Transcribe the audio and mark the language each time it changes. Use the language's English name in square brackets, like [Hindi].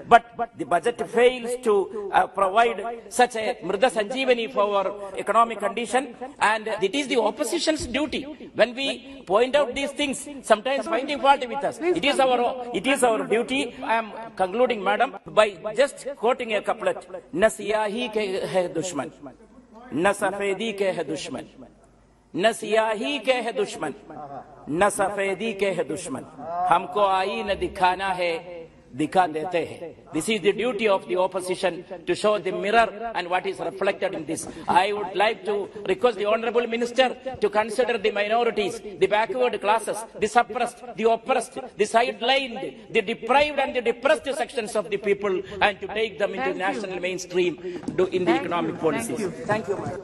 [English] But the budget fails to provide such a Mrida Sanjeevani for our economic condition, and it is the opposition's duty. When we point out these things, sometimes finding fault with us, it is our duty. I am concluding, Madam, by just quoting a couplet. [Hindi] Na siyahi ke hai dushman, na safedi ke hai dushman. न सियाही के है दुश्मन, न सफेदी के है दुश्मन, हमको आईना दिखाना है, दिखा देते हैं. [English] This is the duty of the opposition, to show the mirror and what is reflected in this. I would like to request the Honorable Minister to consider the minorities, the backward classes, the suppressed, the oppressed, the sidelined, the deprived and the depressed sections of the people, and to take them into national mainstream in the economic policies. Thank you.